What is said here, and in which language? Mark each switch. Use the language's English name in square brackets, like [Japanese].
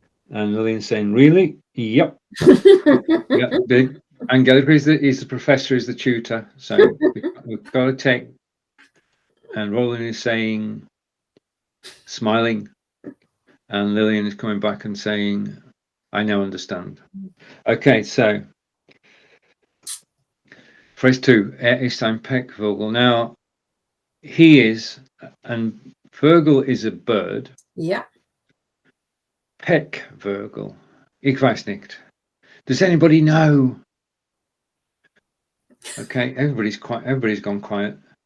[English] And Lillian's saying, really? Yep. Yep. Angelika is the professor, is the tutor. So we've got to take and Roland is saying, smiling, and Lillian is coming back and saying, I now understand. Okay, so phrase 2, [German] ist ein Peckvogel. [English] Now, he is, and Vogel is a bird. Yeah. [German] Peckvogel. Ich weiß nicht. [English] Does anybody know? Okay, everybody's gone quiet.